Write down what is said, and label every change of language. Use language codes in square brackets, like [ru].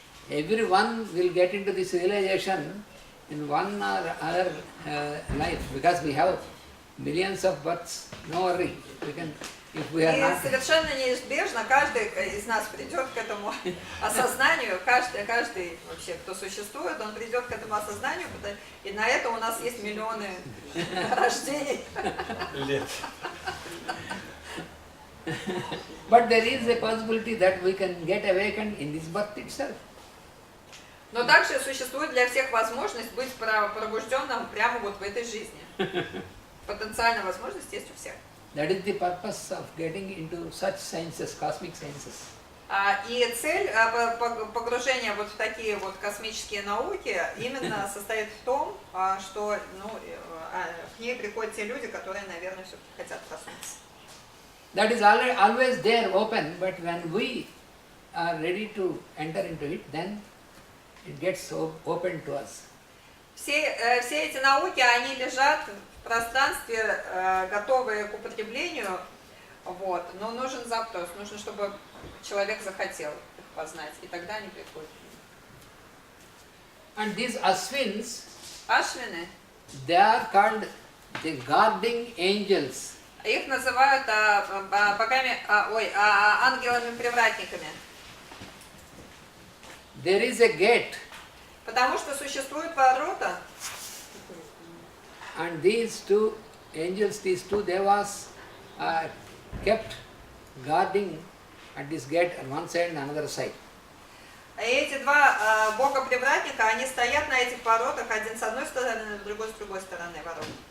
[en] Everyone will get into this realization in one or other life because we have millions of births. No worry, if we are [ru] И [en] not. [ru] совершенно неизбежно каждый из нас придет к этому осознанию, каждый вообще, кто существует, он придет к этому осознанию, и на это у нас есть миллионы рождений. Лет. [en] But there is a possibility that we can get awakened in this birth itself. [ru] Но также существует для всех возможность быть пробужденным прямо вот в этой жизни. Потенциальная возможность есть у всех. [en] That is the purpose of getting into such sciences, cosmic sciences. [ru] И цель погружения вот в такие вот космические науки именно состоит в том, что к ней приходят те люди, которые, наверное, все-таки хотят проснуться. [en] That is always there, open, but when we are ready to enter into it, then it gets open to us. [ru] Все эти науки, они лежат в пространстве, готовые к употреблению, вот. Но нужен запрос, нужно, чтобы человек захотел их познать, и тогда они приходят. [en] And these Ashwins, [ru] Ашвины, [en] they are called the guarding angels. [ru] их называют ангелами-привратниками. [en] There is a gate, [ru] Потому что существуют ворота, [en] and these two angels, these two devas, are kept guarding at this gate on one side and another side. [ru] и эти два бога-привратника, они стоят на этих воротах, один с одной стороны, другой с другой стороны ворот.